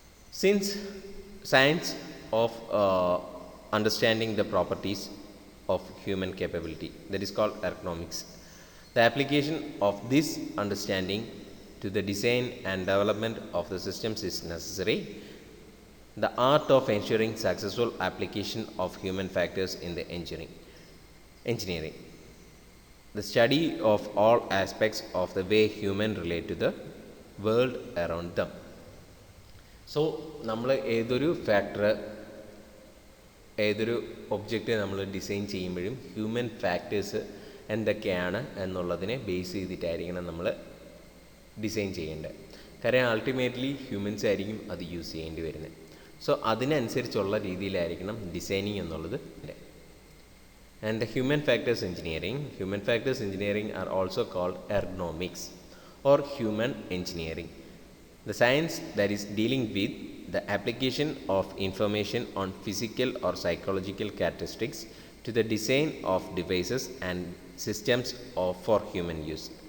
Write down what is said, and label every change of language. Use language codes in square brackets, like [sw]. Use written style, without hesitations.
[en] Since science of understanding the properties of human capability, that is called ergonomics, the application of this understanding to the design and development of the systems is necessary. The art of ensuring successful application of human factors in the engineering. The study of all aspects of the way humans relate to the world around them. [ml] So നമ്മൾ ഏതൊരു factor ഏതൊരു object നമ്മൾ design ചെയ്യുമ്പോഴും human factors എന്തൊക്കെയാണ് എന്നുള്ളതിനെ base ചെയ്തിട്ടായിരിക്കണം നമ്മൾ design ചെയ്യേണ്ടത്. കാരണം അൾട്ടിമേറ്റ്ലി ഹ്യൂമൻസ് ആയിരിക്കും അത് യൂസ് ചെയ്യേണ്ടി വരുന്നത്. സോ അതിനനുസരിച്ചുള്ള രീതിയിലായിരിക്കണം ഡിസൈനിങ് എന്നുള്ളത്. [en] And the human factors engineering are also called ergonomics or human engineering, the science that is dealing with the application of information on physical or psychological characteristics to the design of devices and systems for human use.